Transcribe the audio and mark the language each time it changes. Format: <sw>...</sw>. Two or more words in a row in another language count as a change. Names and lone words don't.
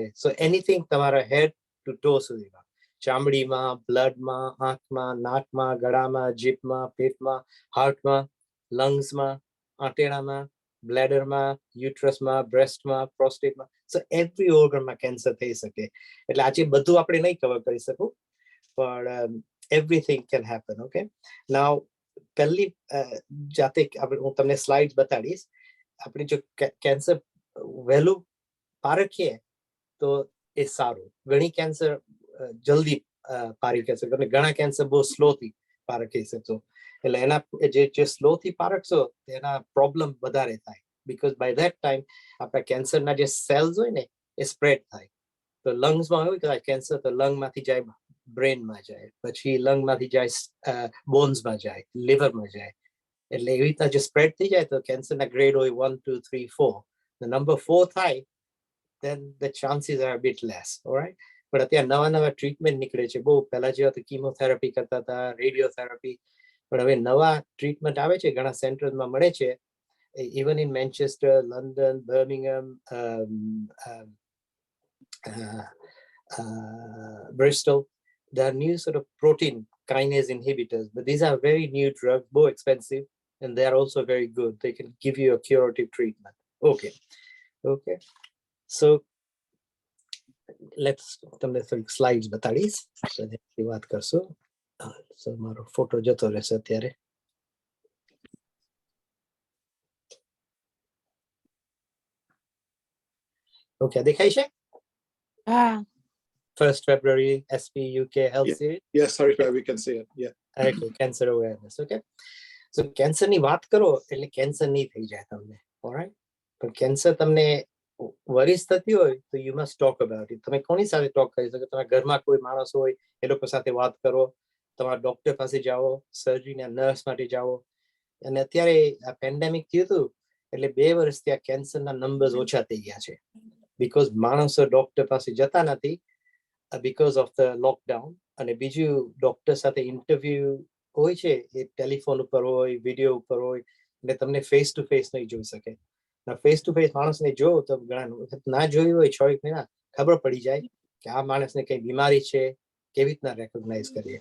<en>So anything</en> <gu>તમારા</gu> <en>head to toe</en> <gu>સુધીમાં, ચામડીમાં, બ્લડમાં, આંખમાં, નાકમાં, ગળામાં, જીભમાં, પેટમાં, હાર્ટમાં, લંગ્સમાં, આંટેડામાં, બ્લેડરમાં, યુટ્રસમાં, બ્રેસ્ટમાં, પ્રોસ્ટેટમાં.</gu> <en>So every organમાં</en> <gu>કેન્સર થઈ શકે. એટલે આજે બધું આપણે નહીં કવર કરી શકું, પણ</gu> <en>everything can happen. Okay, now</en> <gu>પહેલી જાતે હું તમને સ્લાઇડ્સ બતાડીશ. આપણે જો કેન્સર વહેલું પારખીએ તો એ સારું. ઘણી કેન્સર જલ્દી પારખી શકશો, ઘણા કેન્સર બહુ સ્લોથી પારખી શકશો. એટલે એના જે સ્લોથી પારખશો એના પ્રોબ્લેમ વધારે થાય,</gu> <en>because by that time</en> <gu>આપણા કેન્સરના જે સેલ્સ હોય ને એ સ્પ્રેડ થાય. તો લંગ્સમાં હોય કદાચ કેન્સર, તો લંગમાંથી જાય બ્રેનમાં જાય, પછી લંગમાંથી જાય બોન્સમાં જાય, લિવરમાં જાય. એટલે એવી રીતના જે સ્પ્રેડ થઈ જાય તો કેન્સરના ગ્રેડ હોય 1, 2, 3, 4.</gu> <en>નંબર 4 થાય then the chances are a bit less. Alright,</en> <gu>પણ અત્યારે નવા ટ્રીટમેન્ટ નીકળે છે. બહુ પહેલા જેવા તો કીમોથેરાપી કરતા હતા, રેડિયોથેરાપી, પણ હવે નવા ટ્રીટમેન્ટ આવે છે, ઘણા સેન્ટર્સમાં મળે છે.</gu> <en>Even in Manchester, London, Birmingham, Bristol, there are new sort of protein kinase inhibitors, but these are very new drugs, more expensive, and they are also very good. They can give you a curative treatment.</en> <gu>Okay.</gu> <en>So let's</en> <gu>તમને થોડીક સ્લાઇડ્સ બતાડીશ, વાત કરશું. સો મારો ફોટો જતો રહેશે અત્યારે. ઓકે, દેખાય છે?</gu> <en>1st February SP UK Health Series. Yes, sorry, we can see it. Yeah. Okay, cancer awareness. Okay, so cancer</en> <gu>ની વાત કરો એટલે કેન્સર નહીં થઈ જાય તમને. ઓલરાઈટ, પણ કેન્સર તમને વરીસ થતી હોય તો</gu> <en>you must talk about it.</en> <gu>તમે કોની સાથે ટોક કરી શકો? તમારા ઘરમાં કોઈ માણસ હોય, એ લોકો સાથે વાત કરો, તમારા ડોક્ટર પાસે જાઓ, સર્જરીના નર્સ માટે જાઓ. અને અત્યારે આ પેન્ડેમિક થયું હતું એટલે 2 વર્ષથી આ કેન્સરના નંબર્સ ઓછા થઈ ગયા છે, બીકોઝ માણસો ડોક્ટર પાસે જતા નથી,</gu> <en>because of the lockdown.</en> <gu>અને બીજું ડોક્ટર સાથે ઇન્ટરવ્યુ હોય છે એ ટેલિફોન ઉપર હોય, વિડીયો ઉપર હોય, એટલે તમને</gu> <en>face to face</en> <gu>નહીં જોઈ શકે.</gu> <en>face to face</en> <gu>માણસને જો તો ઘણા ના જોયું હોય 6 મહિના, ખબર પડી જાય કે આ માણસને કઈ બીમારી છે, કેવી રીતના રેકોગ્નાઇઝ કરીએ.</gu>